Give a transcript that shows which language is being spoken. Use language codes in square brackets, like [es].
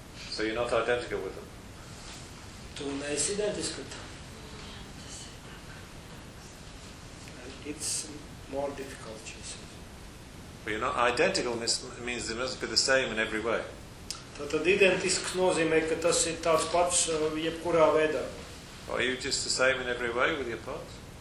[en] So you're not identical with them? [lv] Tu neesi identisks ar tām. [en] It's more difficult, she says. But you're not identical, means they must be the same in every way. [lv] Tātad identisks nozīmē, ka tas ir tāds pats jebkurā veidā. [en] Are you just the same in every way with your parts?